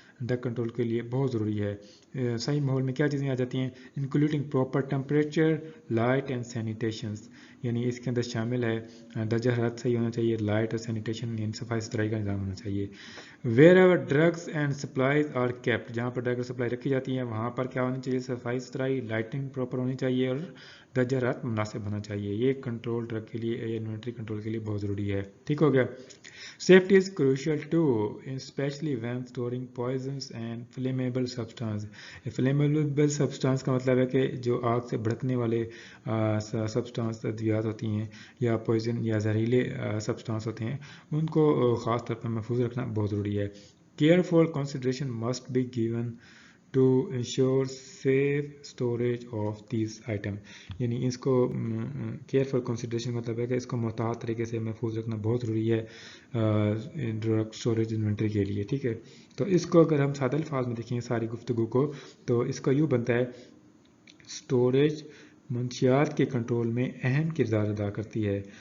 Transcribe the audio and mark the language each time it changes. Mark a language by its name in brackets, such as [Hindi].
[Urdu] Drug control کے لیے بہت ضروری ہے. صحیح ماحول میں کیا چیزیں آ جاتی ہیں؟ [English] including proper temperature, light and sanitations, [Urdu] یعنی اس کے اندر شامل ہے درجہ حرارت صحیح ہونا چاہیے، لائٹ اور سینیٹیشن یعنی صفائی ستھرائی کا نظام ہونا چاہیے. [English] wherever drugs and supplies are kept, [Urdu] جہاں پر ڈرگ اور سپلائی رکھی جاتی ہیں وہاں پر کیا ہونی چاہیے؟ صفائی ستھرائی، لائٹنگ پراپر ہونی چاہیے اور درجہ حرارت مناسب ہونا چاہیے. یہ کنٹرول ڈرگ کے لیے، انوینٹری کنٹرول کے لیے بہت ضروری ہے. ٹھیک ہو گیا. [English] Safety is crucial too, especially when storing poisons and flammable substance. [Urdu] Flammable substance کا مطلب ہے کہ جو آگ سے بھڑکنے والے سبسٹانس ادویات ہوتی ہیں یا پوائزن یا زہریلے سبسٹانس ہوتے ہیں، ان کو خاص طور پر محفوظ رکھنا بہت ضروری ہے. [English] Careful consideration must be given to ensure safe storage of these items. [Urdu] یعنی اس کو کیئرفل کنسیڈریشن مطلب ہے کہ اس کو محتاط طریقے سے محفوظ رکھنا بہت ضروری ہے ڈرگ اسٹوریج انوینٹری کے لیے. ٹھیک ہے، تو اس کو اگر ہم سادہ الفاظ میں دیکھیں ساری گفتگو کو، تو اس کا یوں بنتا ہے: اسٹوریج منشیات کے کنٹرول میں اہم کردار ادا کرتی ہے.